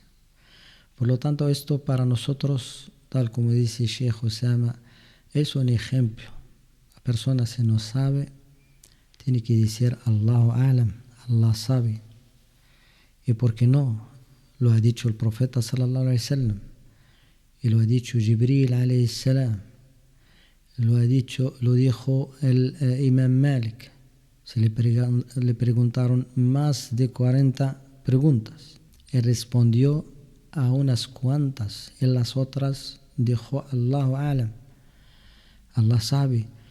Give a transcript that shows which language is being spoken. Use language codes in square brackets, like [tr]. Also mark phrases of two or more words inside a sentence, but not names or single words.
[es] Por lo tanto, esto para nosotros, tal como dice Sheikh Osama, es un ejemplo. La persona si no sabe, tiene que decir [ar] الله أعلم, [es] Allah sabe. ¿Y por qué no? Lo ha dicho el profeta [ar] صلى الله عليه وسلم, [es] y lo ha dicho Jibril [ar] عليه السلام, [es] lo dijo el Imam Malik. Se le preguntaron más de 40 preguntas. Él respondió a unas cuantas. En las otras dijo [ar] الله أعلم. [es] Allah sabe.